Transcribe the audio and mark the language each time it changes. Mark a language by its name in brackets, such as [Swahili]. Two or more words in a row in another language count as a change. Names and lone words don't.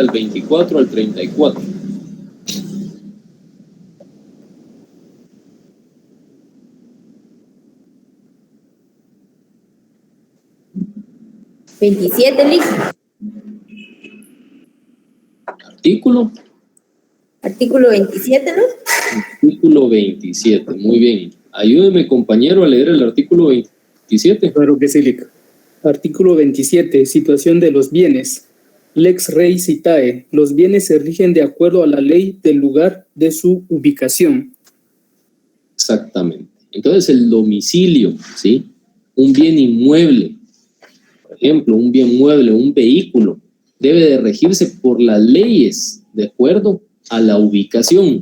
[Spanish] Del 24 al 34. ¿Artículo? Artículo 27, ¿no? Artículo 27, muy bien. Ayúdeme, compañero, a leer el artículo 27. Claro que sí, Lic. Artículo 27. Situación de los bienes. [Latin] Lex rei citae. [Spanish] Los bienes se rigen de acuerdo a la ley del lugar de su ubicación. Exactamente. Entonces, el domicilio, ¿sí? Un bien inmueble, por ejemplo, un bien mueble, un vehículo, debe de regirse por las leyes de acuerdo a la ubicación.